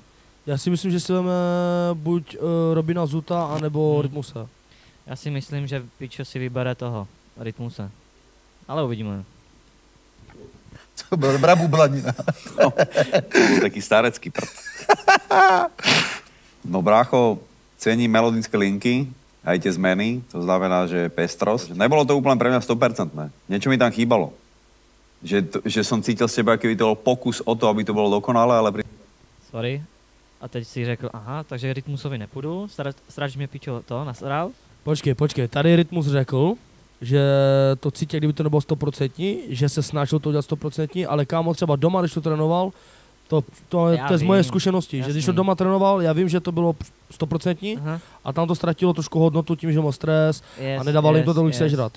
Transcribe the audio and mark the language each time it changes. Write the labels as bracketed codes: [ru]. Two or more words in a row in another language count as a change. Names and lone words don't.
[cs] Já si myslím, že si veme buď Robina Zuta, anebo Rytmuse. Já si myslím, že Pičo si vybere toho, Rytmuse. Ale uvidíme. To byla dobrá bublanina. No, to byl taký starecký prd. [sk] No brácho, cením melodické linky, aj tie zmeny, to znamená, že pestrosť. Nebolo to úplne pre mňa 100%, ne? Niečo mi tam chýbalo. Že som cítil z teba, keby to bol pokus o to, aby to bolo dokonalé, ale... Sorry. [cs] A teď si řekl, aha, takže Rytmusovi nepůjdu, srač mě Pičo to nasral. Počkej, tady Rytmus řekl, že to cítí, kdyby to nebylo 100%, že se snažil to udělat 100%, ale kámo třeba doma, když to trénoval, to je z moje zkušenosti, že když to doma trénoval, já vím, že to bylo 100% a tam to ztratilo trošku hodnotu tím, že měl stres a nedával jim to tolik sežrat.